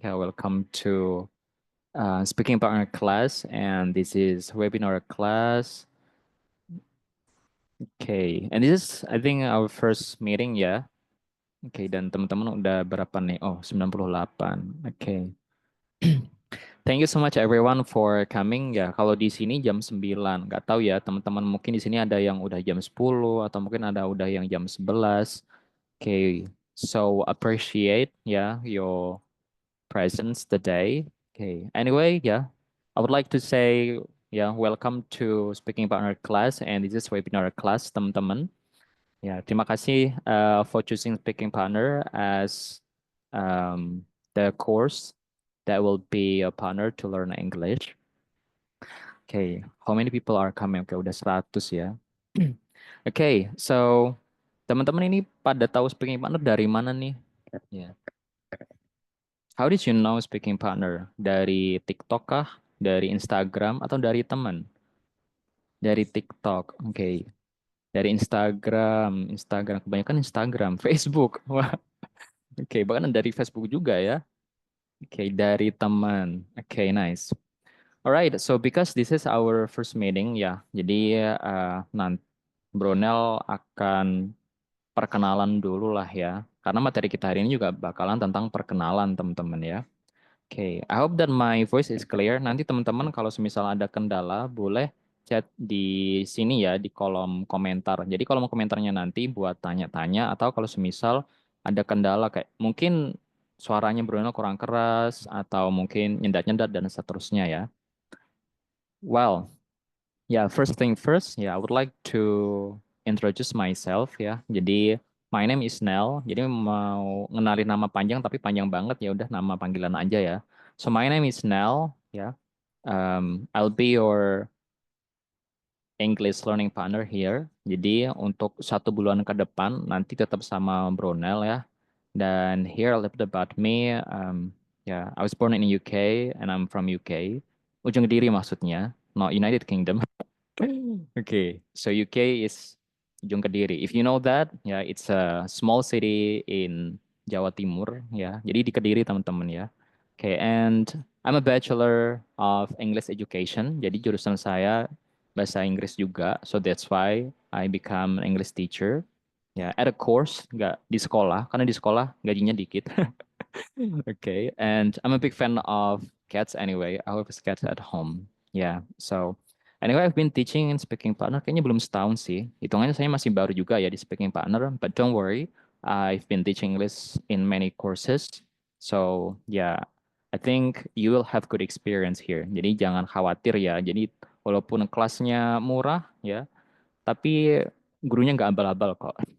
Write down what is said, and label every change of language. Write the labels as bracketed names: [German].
[English] Welcome to speaking partner class, and this is webinar class. Okay, and this is I think our first meeting ya. Okay, [Indonesian] dan teman-teman udah berapa nih? [English] Oh, 98. Okay. Thank you so much everyone for coming ya. [Indonesian] Kalau di sini jam 9, nggak tahu ya teman-teman, mungkin di sini ada yang udah jam 10 atau mungkin ada udah yang jam 11. [English] Okay, so appreciate ya your presence today. Okay, anyway ya, I would like to say ya welcome to speaking partner class and this is webinar class teman-teman. Ya, [Indonesian] terima kasih [English] for choosing speaking partner as the course that will be a partner to learn English. [Indonesian] Okay, [English] how many people are coming? [Indonesian] Oke, udah 100 ya. Okay, so teman-teman ini pada tahu speaking partner dari mana nih? Ya. [English] How did you know speaking partner? [Indonesian] Dari TikTok kah? Dari Instagram atau dari teman? Dari TikTok. Oke. Dari Instagram kebanyakan Instagram, Facebook. Wah, oke, bahkan dari Facebook juga ya. Oke, dari teman. Oke, nice. [English] Alright, so because this is our first meeting [Indonesian] ya, jadi nanti Brunel akan perkenalan dulu lah ya, karena materi kita hari ini juga bakalan tentang perkenalan teman-teman ya. [English] Oke, I hope that my voice is clear. [Indonesian] Nanti teman-teman kalau semisal ada kendala boleh chat di sini ya di kolom komentar. Jadi kolom komentarnya nanti buat tanya-tanya atau kalau semisal ada kendala kayak mungkin suaranya Brunel kurang keras atau mungkin nyendat-nyendat dan seterusnya ya. [English] Well, yeah, first thing first, yeah, I would like to introduce myself ya. Jadi my name is Nel. [Indonesian] Jadi mau ngenalin nama panjang tapi panjang banget ya udah nama panggilan aja ya. [English] So my name is Nel ya. I'll be your English learning partner here. [Indonesian] Jadi untuk 1 bulan ke depan nanti tetap sama Brunel ya. [English] Dan here a little bit about me. Yeah, I was born in UK and I'm from UK. Ujung Kediri [Indonesian] maksudnya, [English] not United Kingdom. Okay, so UK is Ujung Kediri. If you know that, ya it's a small city in Jawa Timur, ya. [Indonesian] Jadi di Kediri teman-teman ya. [English] Okay, and I'm a Bachelor of English Education. [Indonesian] Jadi jurusan saya bahasa Inggris juga. [English] So that's why I become an English teacher. Ya, at a course, [Indonesian] nggak di sekolah, karena di sekolah gajinya dikit. [English] Okay, and I'm a big fan of cats anyway. I have cats at home. Yeah, so anyway, I've been teaching in speaking partner. [Indonesian] Kayaknya belum setahun sih. Hitungannya saya masih baru juga ya di speaking partner. [English] But don't worry, I've been teaching English in many courses. So yeah, I think you will have good experience here. [Indonesian] Jadi jangan khawatir ya. Jadi walaupun kelasnya murah ya, tapi gurunya nggak abal-abal kok.